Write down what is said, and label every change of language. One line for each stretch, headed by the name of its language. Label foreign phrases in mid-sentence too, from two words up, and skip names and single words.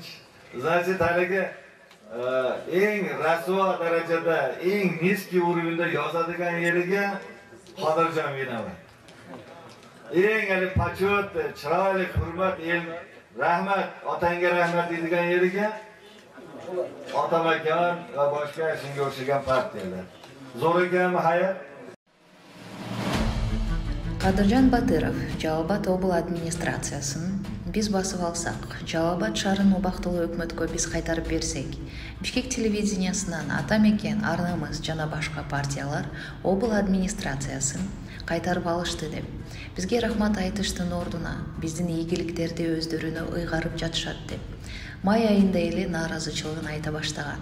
Uzbek: Значит, haligi eng rasvo darajada, eng
Russian: низки уровенда
Uzbek: yozadigan yeriga Qodirjon vinovat. Eng hali pachot, chiroyli, hurmat, el rahmat, otangga rahmat deydigan yeriga Atamekan va boshqa shunga o'xshagan partiyalar. Zo'r ekanmi hayot?
Kyrgyz: Кадыржан Батыров Жалал Абад обыл администрациясын биз басып алсак, Жалал Абад шаарын убактылуу өкмөткө биз кайтарып берсек, Бишкек телевидениясынан Атамекен, Арнамыз жана башка партиялар обыл администрациясын кайтарып алышты деп, бизге рахмат айтыштын ордуна биздин ийгиликтерди өздөрүнө ыйгарып жатышат деп, май айында эле нааразычылыгын айта баштаган.